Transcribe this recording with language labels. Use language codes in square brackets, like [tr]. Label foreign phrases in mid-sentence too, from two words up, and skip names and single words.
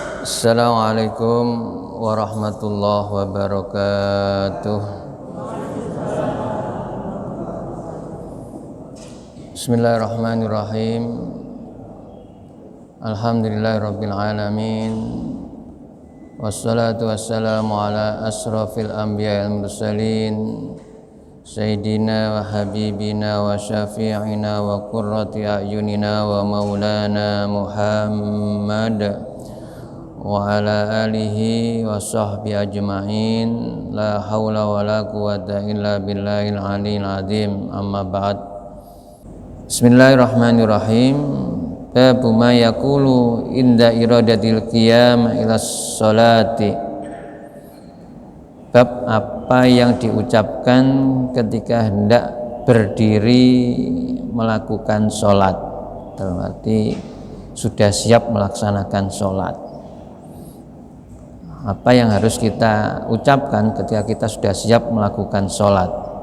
[ar] السلام عليكم ورحمة الله وبركاته. بسم الله الرحمن الرحيم. الحمد لله رب العالمين. والصلاة والسلام على أشرف الأنبياء والمرسلين سيدنا وحبيبنا وشفيعنا وقرة أعيننا ومولانا محمد وعلى آله وصحبه أجمعين. لا حول ولا قوة إلا بالله العلي العظيم. أما بعد. بسم الله الرحمن الرحيم. باب ما يقول عند إرادة القيام إلى الصلاة. [id] Bab apa yang diucapkan ketika hendak berdiri melakukan sholat, dalam arti sudah siap melaksanakan sholat. Apa yang harus kita ucapkan ketika kita sudah siap melakukan sholat.